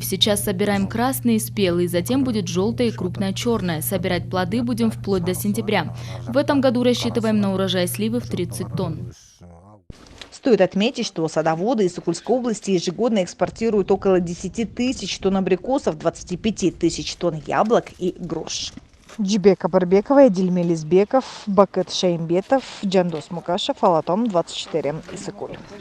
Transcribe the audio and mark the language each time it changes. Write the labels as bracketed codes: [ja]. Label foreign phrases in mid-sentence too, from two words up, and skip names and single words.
[ru] Сейчас собираем красный и спелый, затем будет желтая и крупная черная. Собирать плоды будем вплоть до сентября. В этом году рассчитываем на урожай сливы в 30 тонн. Стоит отметить, что садоводы из Сокульской области ежегодно экспортируют около 10 тысяч тонн абрикосов, 25 тысяч тонн яблок и груш. Джибека Барбекова, Эдиль Мелизбеков, Бакет Шаимбетов, Джандос Мукашев, Алатом 24, Иссыкуль.